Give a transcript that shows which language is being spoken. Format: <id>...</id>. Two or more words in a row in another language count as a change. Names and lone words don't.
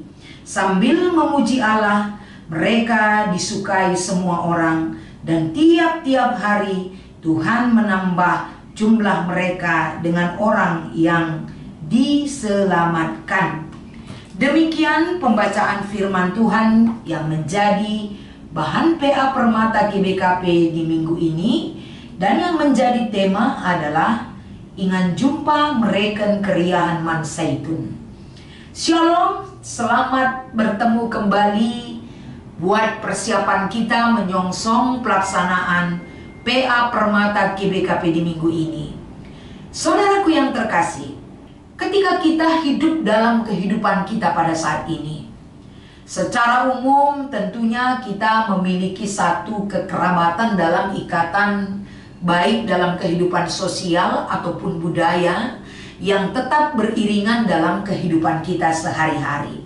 <id>Sambil memuji Allah, mereka disukai semua orang, dan tiap-tiap hari Tuhan menambah jumlah mereka dengan orang yang diselamatkan. Demikian pembacaan firman Tuhan yang menjadi bahan PA Permata GBKP di minggu ini, dan yang menjadi tema adalah</id> <btx>ingan jumpa mereken keriahan Man Zaitun.</btx> <id>Shalom, selamat bertemu kembali buat persiapan kita menyongsong pelaksanaan PA Permata GBKP di minggu ini. Saudaraku yang terkasih, ketika kita hidup dalam kehidupan kita pada saat ini, secara umum tentunya kita memiliki satu kekerabatan dalam ikatan, baik dalam kehidupan sosial ataupun budaya yang tetap beriringan dalam kehidupan kita sehari-hari.</id>